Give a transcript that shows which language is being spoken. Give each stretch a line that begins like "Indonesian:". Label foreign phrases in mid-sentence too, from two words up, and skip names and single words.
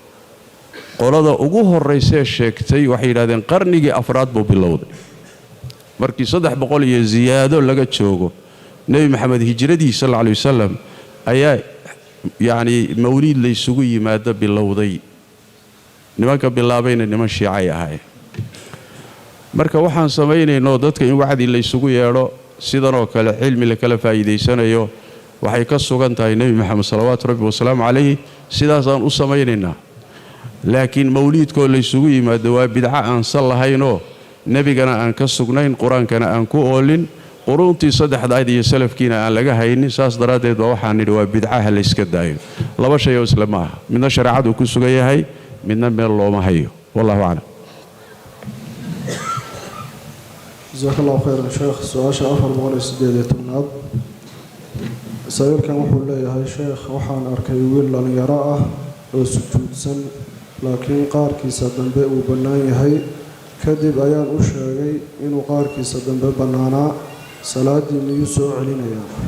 Somali: qolada ugu horeysay sheegtay waxay yiraahdeen qarnigii afraad buu bilowday markii 300 iyo ziyaado laga joogo nabi maxamed hijradii
Arabic: صلى الله عليه وسلم
Somali: ayaa yaani mawlid la isugu yimaado bilowday nimanka bilaabayna niman shiicay ahay marka waxaan sameeynayno dadka in wacdi la isugu yeero sidan oo kale cilmi la kala faa'iideysanayo waxay ka sugan tahay nabi maxamed
Arabic: صلى الله عليه وسلم عليه
Somali: sidaas aan u sameeynayna laakiin mawlidko la isugu yimaado waa bidca aan salahayno nabigana aan ka sugnayn quraankana aan ku oolin quruntii saddexdaad iyo salafkiina aan laga haynin saas daraadeed waxaan nidhi waa bidcaha la iska daayo laba shay oo isla maaha midna shariicadu ku sugan yahay midna meel looma hayo
Arabic: والله أعلم جزاك الله خيرا
Somali: sheekh su'aasha 418 sawirkan wuxuu leeyahay sheekh waxaan arkay wiil dhalinyaro ah oo sujuudsan laakiin qaarkiisa dambe uu bannaan yahay kadib ayaan u sheegay inuu qaarkiisa dambe bannaanaa salaadii miyuu soo celinayaa